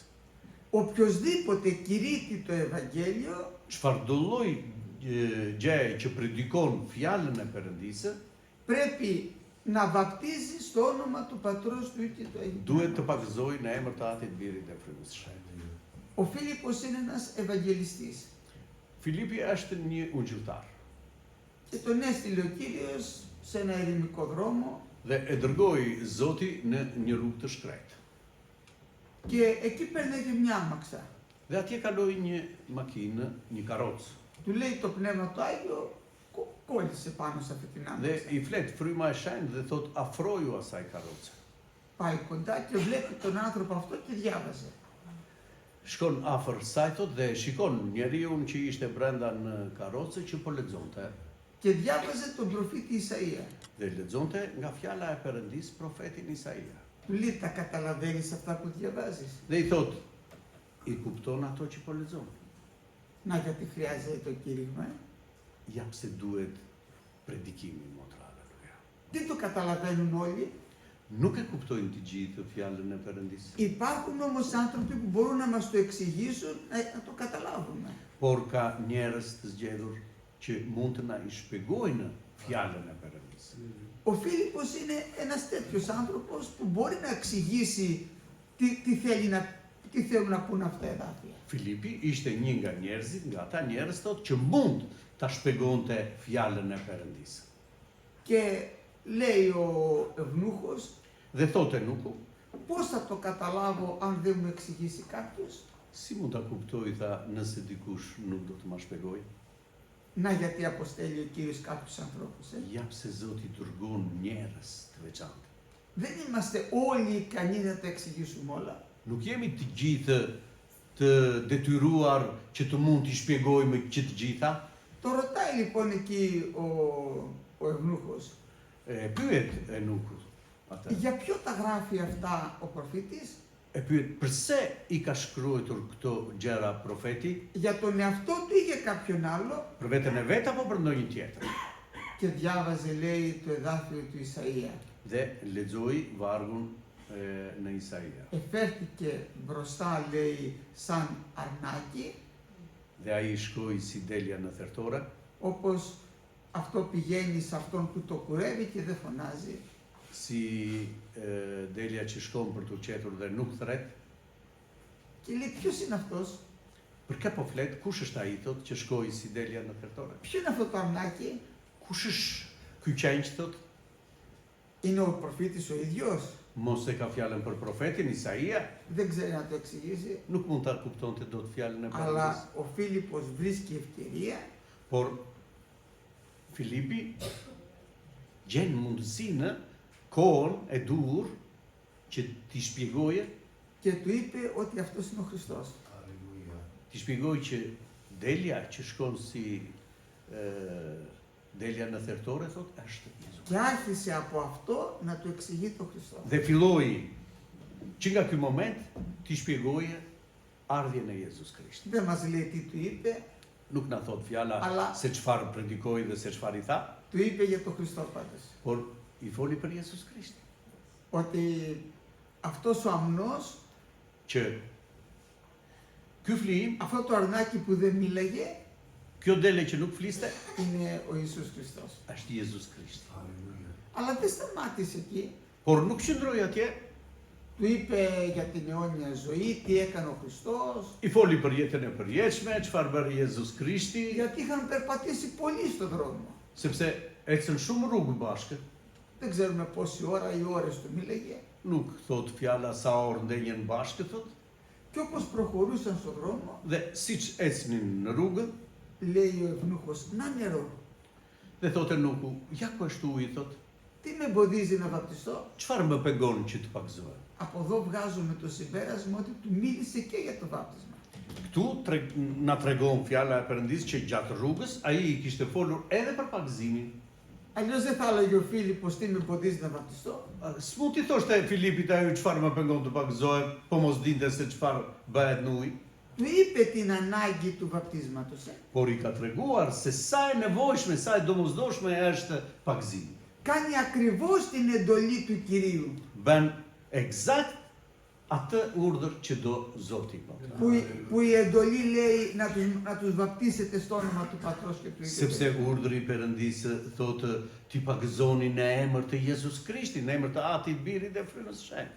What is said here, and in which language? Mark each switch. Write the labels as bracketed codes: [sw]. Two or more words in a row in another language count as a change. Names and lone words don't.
[el] Οποιοσδήποτε κηρύττει το Ευαγγέλιο [sq] Çfarëdo lloj gjë që predikon fjalën e Perëndisë, [el] πρέπει να βαπτίζει στο όνομα του Πατρός, του Υιού και του Αγίου [sq] Duhet të [el] Πνεύματος. [sq] pagëzoj në emër të Atit, Birit dhe Frymës së Shenjtë. [el] Ο Φίλιππος είναι ένας Ευαγγελιστής [sq] Filipi është një ungjilltar [el] και τον έστειλε ο Κύριος σε ένα ερημικό δρόμο [sq] dhe e dërgoi Zoti në një rrugë të shkretë. [el] και εκεί παίρνει μια άμαξα. [sq] Dhe atje kaloi një makinë, një karrocë. [el] Του λέει το Πνεύμα το Άγιο, κόλλησε πάνω σε αυτή την [sq] Dhe [el] άμαξα. [sq] i flet fryma e shenjtë dhe thot afroju asaj karroce. [el] Πάει κοντά και βλέπει τον άνθρωπο αυτό και διάβαζε. [sq] Shkon afër saj thot dhe shikon njeriu që ishte brenda në karrocë që po lexonte. [el] Και διάβαζε τον προφήτη Ισαΐα. [sq] Dhe lexonte nga fjala e Perëndis profetin Isaia. [el] Του λέει, τα καταλαβαίνεις αυτά που διαβάζεις? [sq] Dhe i thot, i kupton ato që po lexon. [el] Να, γιατί χρειάζεται το κήρυγμα. [sq] Ja pse duhet predikimi motra aleluja. [el] Δεν το καταλαβαίνουν όλοι. [sq] Nuk e kuptojnë të gjithë fjalën e Perëndis. [el] Υπάρχουν όμως άνθρωποι που μπορούν να μας το εξηγήσουν, να το καταλάβουμε. [sq] Por ka njerëz të zgjedhur që mund të na i shpjegojnë fjalën e Perëndis. [el] Ο Φίλιππος είναι ένας τέτοιος άνθρωπος που μπορεί να εξηγήσει τι θέλουν να πούν αυτά εδάφια. [sq] Filipi ishte një nga njerëzit, nga ata njerëz thot që mund ta shpjegonte fjalën e Perëndis. [el] Και λέει ο Ευνούχος, [sq] Dhe thotë Nuku, [el] πώς θα το καταλάβω αν δεν μου εξηγήσει κάποιος? [sq] si mund ta kuptoj tha nëse dikush nuk do të ma shpjegoj? [el] Να, γιατί αποστέλει ο Κύριος κάποιους ανθρώπους. [sq] Ja pse Zoti dërgon njerëz të veçantë. [el] Δεν είμαστε όλοι ικανοί να τα εξηγήσουμε όλα. [sq] Nuk jemi të gjithë të detyruar që të mund t'i shpjegojmë që të gjitha. [el] Το ρωτάει λοιπόν εκεί ο Ευνούχος. [sq] Pyet Nuku atë. [el] Για ποιο τα γράφει αυτά ο προφήτης? [sq] E pyet pse i ka shkruar këto gjëra profeti, [el] Για τον εαυτό του ή για κάποιον άλλο? [sq] për veten e vet apo për ndonjë tjetër? [el] Και διάβαζε, λέει, το εδάφιο του Ισαΐα. [sq] Dhe lexoi vargun në Isaia. [el] Εφέρθηκε μπροστά, λέει, σαν αρνάκι, [sq] Dhe ai shkoi si delja në thertore, [el] όπως αυτό πηγαίνει σε αυτόν που το κουρεύει και δεν φωνάζει. [sq] si delja që shkon për të qetur dhe nuk thret. [el] Και λέει, ποιος είναι αυτός? [sq] Për kë po flet? Kush është ai thot që shkoi si delja në thertore? [el] Ποιο είναι αυτό το αρνάκι? [sq] Kush është ky qenj thot? [el] Είναι ο προφήτης ο ίδιος? [sq] Mos e ka fjalën për profetin Isaia, [el] Δεν ξέρει να το εξηγήσει. [sq] nuk mund ta kuptonte dot fjalën e Perëndis. [el] Αλλά ο Φίλιππος βρίσκει ευκαιρία [sq] Por Filipi gjen mundësinë, kohën e duhur që t'i shpjegoje, [el] και του είπε ότι αυτός είναι ο Χριστός. [sq] t'i shpjegoj që delja që shkon si delja në thertore thot është Jezusi. [el] Και άρχισε από αυτό να του εξηγεί το Χριστό. [sq] Dhe filloi që nga ky moment t'i shpjegoje ardhjen e Jezus Krishtit. [el] Δεν μας λέει τι του είπε, [sq] Nuk na thot fjala [el] Alla- [sq] se çfarë predikoi dhe se çfarë i tha, [el] του είπε για το Χριστό πάντως. [sq] por i foli për Jezus Krishtin. [el] Ότι αυτός ο αμνός, [sq] Që ky flim, [el] αυτό το αρνάκι που δεν μίλαγε, [sq] kjo dele që nuk fliste, [el] είναι ο Ιησούς Χριστός. [sq] është Jezus Krishti. [el] Αλλά δεν σταμάτησε εκεί. [sq] Por nuk qëndroi atje, [el] Του είπε για την αιώνια ζωή, τι έκανε ο Χριστός, [sq] i foli për jetën e përjetshme, çfarë bëri Jezus Krishti, [el] γιατί είχαν περπατήσει πολύ στον δρόμο. [sq] sepse ecën shumë rrugë bashkë. [el] Δεν ξέρουμε πόση ώρα ή ώρες του μίλαγε. [sq] Nuk thot fjala sa orë ndenjen bashkë thot, [el] Και όπως προχωρούσαν στον δρόμο, [sq] dhe siç ecnin në rrugë, [el] λέει ο Ευνούχος, να νερό, [sq] dhe thotë Nuku, ja ku është uji thot, [el] τι με εμποδίζει να βαπτιστώ? [sq] çfarë më pengon që të pagëzohem? [el] Από εδώ βγάζουμε το συμπέρασμα ότι του μίλησε και για το βάπτισμα. [sq] Këtu na tregon fjala e Perëndis që gjatë rrugës ai i kishte folur edhe për pagëzimin. [el] Αλλιώς δεν θα έλεγε ο Φίλιππος τι με εμποδίζει να βαπτιστώ. [sq] S'mund t'i thoshte Filipit ajo çfarë më pengon të pagëzohem, po mos dinte se çfarë bëhet në ujë, [el] Του είπε την ανάγκη του βαπτίσματος. [sq] por i ka treguar se sa e nevojshme, sa e domosdoshme është pagëzimi. [el] Κάνει ακριβώς την εντολή του Κυρίου. [sq] Bën eksakt atë urdhër që do Zoti. [el] Που η εντολή λέει να τους βαπτίσετε στο όνομα του Πατρός και του Υιού. [sq] Sepse urdhri i Perëndisë thotë ti pagëzoni në emër të Jezus Krishtit, në emër të Atit, Birit dhe Frymës së Shenjtë.